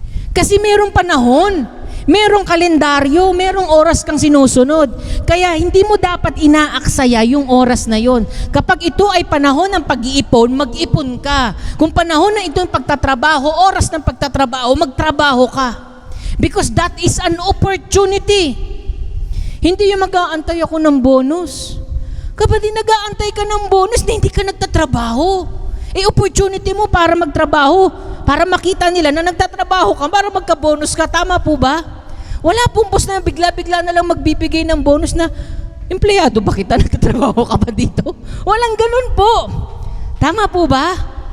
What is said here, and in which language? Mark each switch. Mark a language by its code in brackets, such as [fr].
[tl] Kasi merong panahon, merong kalendaryo, merong oras kang sinusunod. Kaya hindi mo dapat inaaksaya yung oras na yon. Kapag ito ay panahon ng pag-iipon, mag-ipon ka. Kung panahon na ito yung pagtatrabaho, oras ng pagtatrabaho, magtrabaho ka. [en] Because that is an opportunity. [tl] Hindi yung mag-aantay ako ng bonus. Kapag nag-aantay ka ng bonus, hindi ka nagtatrabaho. Opportunity mo para magtrabaho, para makita nila na nagtatrabaho ka, para magka-bonus ka. Tama po ba? Wala pong boss na bigla-bigla na lang magbibigay ng bonus na, empleyado ba kita, nagtatrabaho ka ba dito? Walang ganun po. Tama po ba?